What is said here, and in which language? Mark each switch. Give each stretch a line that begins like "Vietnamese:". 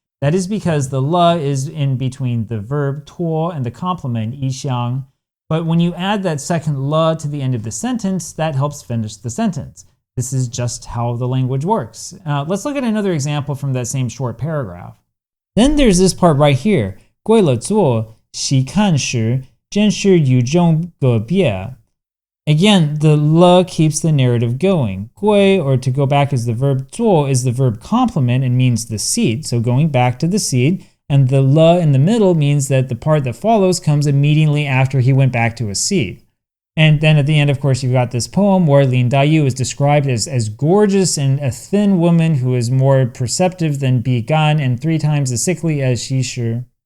English: That is because the le is in between the verb 脱 and the complement 衣裳. But when you add that second le to the end of the sentence, that helps finish the sentence. This is just how the language works. Let's look at another example from that same short paragraph. Then there's this part right here.
Chinese: 归了座 细看时真是与众个别.
English: Again, the le keeps the narrative going. 归, or to go back as the verb 坐, is the verb complement and means the seat, so going back to the seat, and the le in the middle means that the part that follows comes immediately after he went back to a seat. And then at the end, of course, you've got this poem where Lin Dayu is described as gorgeous and a thin woman who is more perceptive than Bi Gan and 3 times as sickly as Xi Shi.